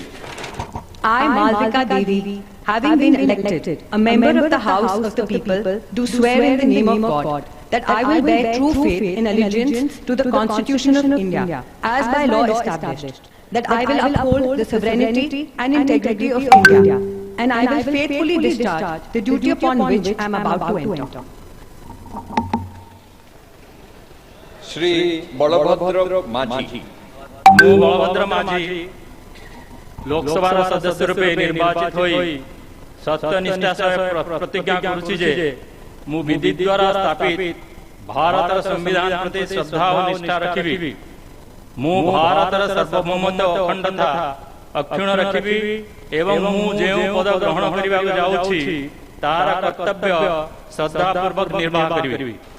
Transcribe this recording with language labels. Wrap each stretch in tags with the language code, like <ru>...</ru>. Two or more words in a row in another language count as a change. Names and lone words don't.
<en>I, Malvika Devi, having been elected a member of the House of the People, do swear in the name of God that I will bear true faith and allegiance to the Constitution of India as by law established, that I will uphold the sovereignty and integrity of India, and I will faithfully discharge the duty upon which I am about to enter.</en> <or>श्री बलभद्र माझी। ମୁଁ ବଳଭଦ୍ର ମାଝୀ ଲୋକସଭା ସଦସ୍ୟ ରୂପେ ନିର୍ବାଚିତ ହୋଇ ସତ୍ୟନିଷ୍ଠା ସହ ପ୍ରତିଜ୍ଞା କରୁଛି ଯେ ମୁଁ ବିଧି ଦ୍ୱାରା ସ୍ଥାପିତ ଭାରତ ସମ୍ବିଧାନ ପ୍ରତି ଶ୍ରଦ୍ଧା ଔର ନିଷ୍ଠା ରଖିବି। ମୁଁ ଭାରତର ସାର୍ବଭୌମତ୍ୱ ଅଖଣ୍ଡତା ଅକ୍ଷୁଣ୍ଣ ରଖିବି ଏବଂ ମୁଁ ଯେ ପଦ ଗ୍ରହଣ କରିବାକୁ ଯାଉଛି ତାର କର୍ତ୍ତବ୍ୟ ଶ୍ରଦ୍ଧା ପୂର୍ବକ ନିର୍ବାହ କରିବି।</or>